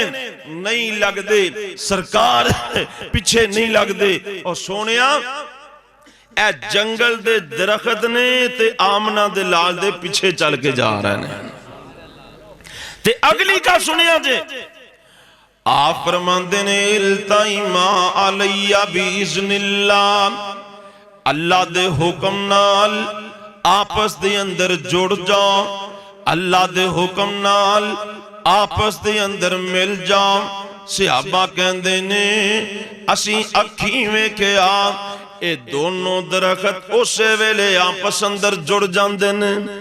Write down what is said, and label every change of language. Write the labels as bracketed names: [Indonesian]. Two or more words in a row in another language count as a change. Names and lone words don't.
[Punjabi] نہیں لگدے سرکار پچھے نہیں لگدے. اور سنیا اے جنگل دے درخت نے تے آمنہ دے لال دے پچھے چل کے جا رہے نے. تے اگلی گل سنیا جے آپ فرماندے نے [Arabic] التئما علي بإذن الله [Punjabi] اللہ دے حکم نال آپس دے اندر جڑ جاؤ. اللہ دے حکم نال آپس دے اندر مل جاؤ. صحابہ کہندے نے اسیں اکھیں ویکھیا ایہہ دونوں درخت اس ویلے آپس اندر جڑ جاتے نے.